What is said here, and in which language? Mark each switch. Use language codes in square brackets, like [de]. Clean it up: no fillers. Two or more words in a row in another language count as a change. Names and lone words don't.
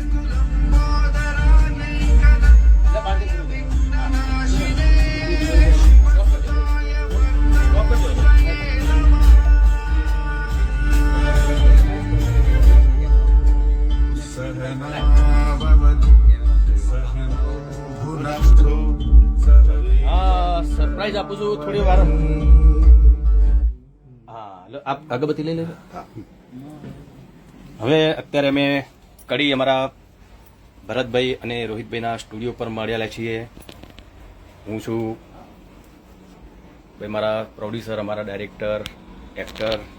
[sa] लम्बोदरायैकदन्ताय विघ्ननाशिने शिवसुताय वरदपतये नमः सहनाववतु सहनो भुनक्तु [gu] હા સરપ્રાઈઝ આપું છું થોડી વાર હા આપ અગરબત્તી લઈ લેજો હવે અત્યારે અમે કડી અમારા ભરતભાઈ અને રોહિતભાઈના સ્ટુડિયો પર મળ્યા છીએ હું છું ભાઈ મારા પ્રોડ્યુસર અમારા ડાયરેક્ટર એક્ટર